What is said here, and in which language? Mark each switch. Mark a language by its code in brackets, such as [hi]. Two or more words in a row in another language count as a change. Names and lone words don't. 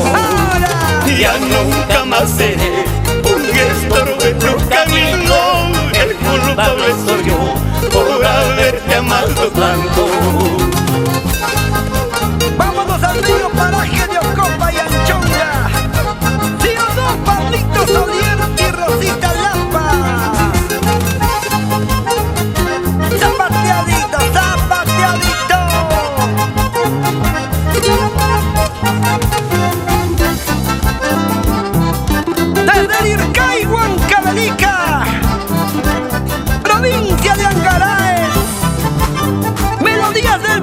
[es] Ya nunca más seré un estorbo en tu camino. El culpable soy yo por haberte amado tanto. Vámonos al río paraje de Ocopa y Anchonga. ¿Sí o no, Pablito Solier y Rosita Lampa? Zapateadito, zapateadito. Desde Ircay, Huancavelica, provincia de Angaraes, Melodías